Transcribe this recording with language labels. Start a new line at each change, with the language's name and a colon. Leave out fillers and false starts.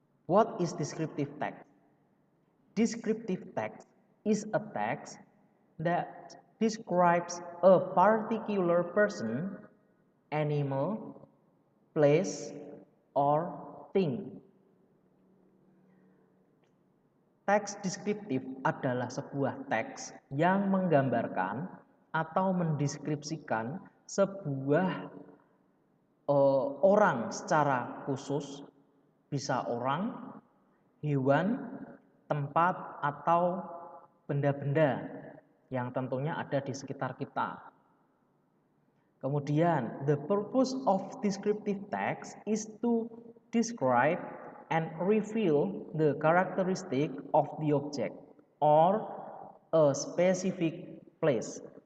English: What is descriptive text? Descriptive text is a text that describes a particular person, animal, place, or thing.
Indonesian: Teks deskriptif adalah sebuah teks yang menggambarkan atau mendeskripsikan sebuah orang secara khusus, bisa orang, hewan, tempat, atau benda-benda yang tentunya ada di sekitar kita.
English: Kemudian, the purpose of descriptive text is to describe and reveal the characteristic of the object or a specific place.